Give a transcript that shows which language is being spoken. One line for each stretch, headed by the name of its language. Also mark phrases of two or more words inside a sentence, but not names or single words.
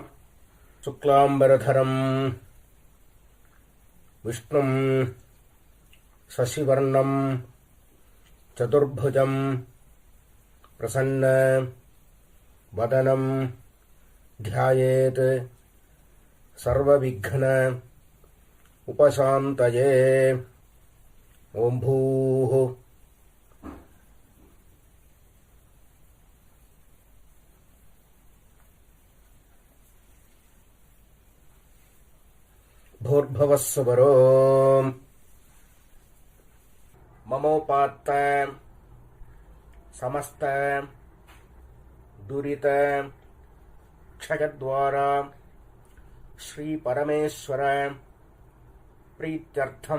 Sanskrit: शुक्लाम्बरधरं विष्णुं शशिवर्णं चतुर्भुजं प्रसन्न वदनं ध्यायेत् सर्वविघ्न उपशान्तये. ॐ भूः भूर्भुवः स्वरो ममोपात्त समस्त दुरित क्षयद्वारा श्री परमेश्वर प्रीत्यर्थम.